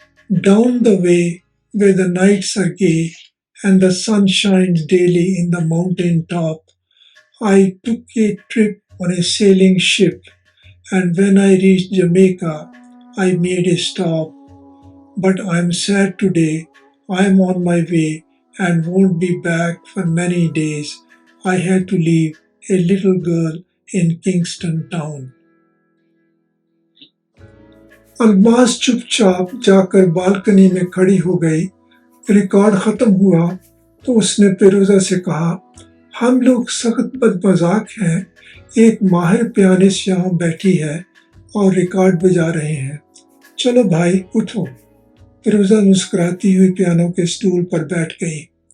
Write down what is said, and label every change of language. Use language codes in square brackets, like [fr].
[en] Down the way where the nights are gay and the sun shines daily in the mountain top, I took a trip on a sailing ship, and when I reached Jamaica, I made a stop. But I'm sad today, I'm on my way and won't be back for many days. I had to leave a little girl in Kingston town. [ur] الماس چپ چاپ جا کر balcony میں کھڑی ہو گئی۔ Record ختم ہوا تو اس نے فیروزہ سے کہا، ہم لوگ سخت بد مذاق ہیں، ایک ماہر پیانسٹ یہاں بیٹھی ہے اور ریکارڈ بجا رہے ہیں، چلو بھائی اٹھو۔ فیروزہ مسکراتی ہوئی پیانو کے اسٹول پر بیٹھ گئی۔